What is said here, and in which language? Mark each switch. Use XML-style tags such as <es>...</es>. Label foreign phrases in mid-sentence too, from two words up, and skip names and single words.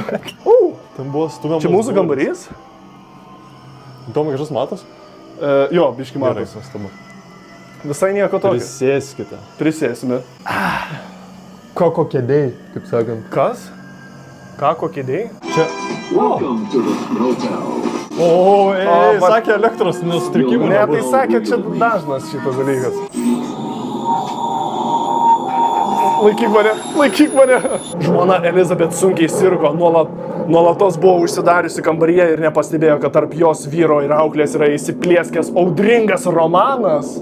<lt>Ten buvo stumiamas. Čia mūsų kambarys? Tomai kažkas matos? Jo, biški Gerai, matas. nuostabu. Visai nieko tokio. Prisėskite. Prisėsime. Koko kėdėjai, kaip sakant. Kas? Ką, kokie dėjai? Čia.</lt> <en>Welcome to the motel.</en> <lt>O, va- sakė elektros nesutrikimų. Ne, tai sakė, čia dažnas šitas dalykas. Laikyk mane. Žmona Elizabeth sunkiai sirgo, nuolatos buvo užsidariusi kambaryje ir nepastebėjo, kad tarp jos vyro ir auklės yra įsiplieskęs audringas romanas.</lt>